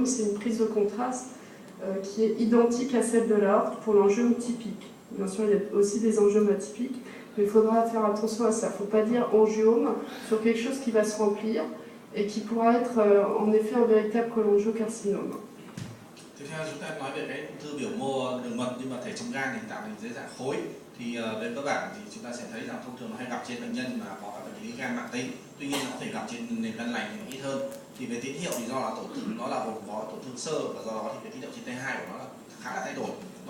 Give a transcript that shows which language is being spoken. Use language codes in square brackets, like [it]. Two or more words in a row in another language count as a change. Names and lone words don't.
[fr] C'est une prise de contraste qui est identique à celle de l'aorte pour l'angiome typique. Bien sûr, il y a aussi des angiomes atypiques, mais il faudra faire attention à ça. Il ne faut pas dire angiome sur quelque chose qui va se remplir et qui pourra être en effet un véritable cholangiocarcinome. [vi] Tiếp theo chúng ta nói về cái ung thư biểu mô đường mật nhưng mà thể trong gan thì tạo thành dưới dạng khối. Thì về cơ bản thì chúng ta sẽ thấy rằng thông thường nó hay gặp trên bệnh nhân mà có các bệnh lý gan mãn tính. Tuy nhiên nó có thể gặp trên nền gan lành thì ít hơn. Thì về tín hiệu thì do là tổn thương nó là gồm có tổn thương sơ, và do đó thì cái tín hiệu trên T2 của nó là khá là thay đổi.